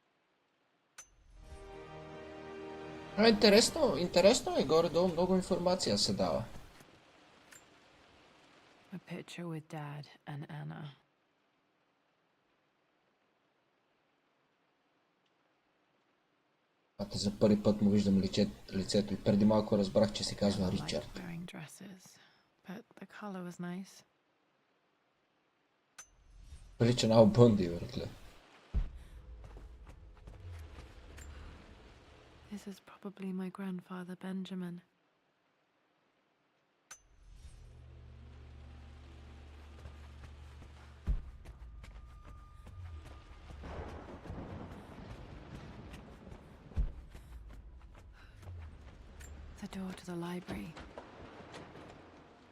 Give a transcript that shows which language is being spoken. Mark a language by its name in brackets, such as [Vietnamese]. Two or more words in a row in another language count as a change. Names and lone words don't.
[Bulgarian] Интересно е, горе-долу много информация се дава. [English] A picture with Dad and Anna. [Bulgarian] За първи път му виждам лицето и преди малко разбрах, че се казва Ричард. [English] Wearing dresses, but the color was nice. [Bulgarian] Прилича на Ал Бънди, братле. [English] This is probably my grandfather Benjamin. The door to the library. Locked.